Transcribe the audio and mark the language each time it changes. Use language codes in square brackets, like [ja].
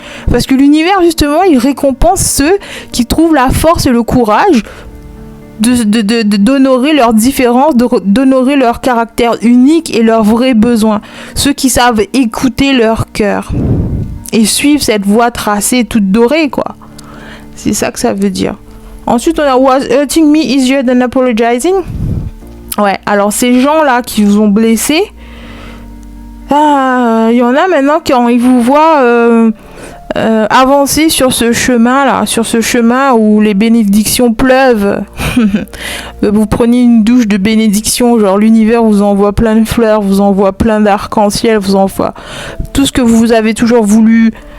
[fr] Parce que l'univers, justement, il récompense ceux qui trouvent la force et le courage d'honorer leurs différences, d'honorer leur caractère unique et leurs vrais besoins. Ceux qui savent écouter leur cœur. Et suivre cette voie tracée toute dorée, quoi. C'est ça que ça veut dire. Ensuite, on a [en] Was hurting me easier than apologizing? [fr] Ouais, alors ces gens-là qui vous ont blessé, y en a maintenant quand ils vous voient avancer sur ce chemin-là, sur ce chemin où les bénédictions pleuvent. Vous prenez une douche de bénédiction, genre l'univers vous envoie plein de fleurs, vous envoie plein d'arc-en-ciel, vous envoie tout ce que vous avez toujours voulu.